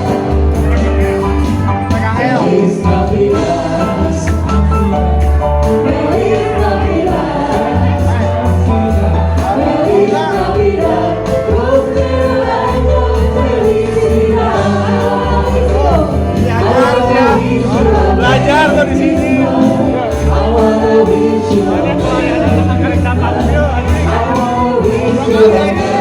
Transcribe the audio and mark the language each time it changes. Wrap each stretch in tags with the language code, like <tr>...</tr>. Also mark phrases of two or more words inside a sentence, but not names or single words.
<es>Feliz Navidad, Feliz Navidad, Feliz Navidad, próspero año, felicidad.</es> <id>Belajar tuh di sini.</id> <en>I wanna wish you a Merry Christmas.</en>